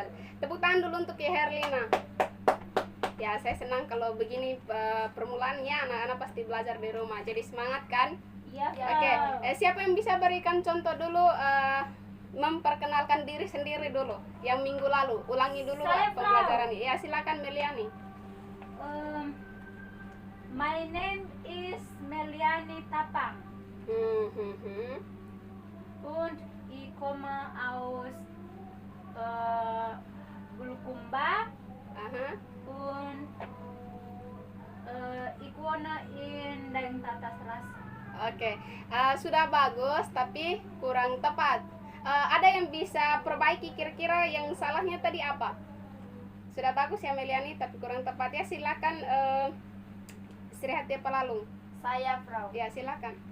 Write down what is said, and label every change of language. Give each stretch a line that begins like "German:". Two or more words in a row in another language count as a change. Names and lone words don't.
Indonesian: Tepuk tangan dulu untuk ya Herlina. Ya, saya senang kalau begini permulaannya anak-anak pasti belajar di rumah. Jadi semangat kan? Iya, Oke. Frau. Siapa yang bisa berikan contoh dulu memperkenalkan diri sendiri dulu yang minggu lalu. Ulangi dulu Saya, Frau. pembelajaran. Ya, silakan Meliani.
English: My name is
German: Meliani Tapang und ich komme aus Bulukumba und ich wohne in Daengtata-Straße.
Indonesian: Oke. Sudah bagus tapi kurang tepat. Ada yang bisa perbaiki kira-kira yang salahnya tadi apa? Sudah bagus ya Meliani tapi kurang tepat ya. Silakan Sri Hati Pelalung. Saya, Frau. Ya, silakan.